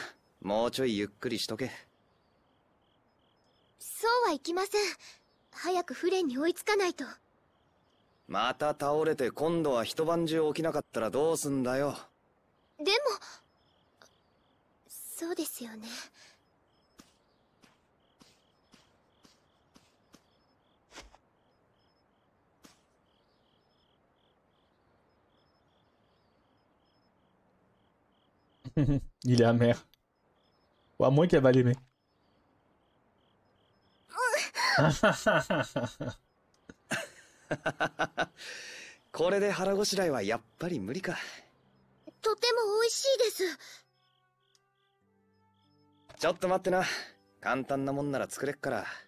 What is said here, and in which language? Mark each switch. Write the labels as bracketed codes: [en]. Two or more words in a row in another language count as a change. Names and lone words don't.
[ja] もうちょいゆっくりしとけ。そうはいきません。早くフレンに追いつかないと。また倒れて今度は一晩中起きなかったらどうすんだよ。でもそうですよね。 [fr] Il est amer. Ou à moins qu'elle va l'aimer. [ja] これで腹ごしらえはやっぱり無理か。とても美味しいです。ちょっと待ってな。簡単なもんなら作れっから。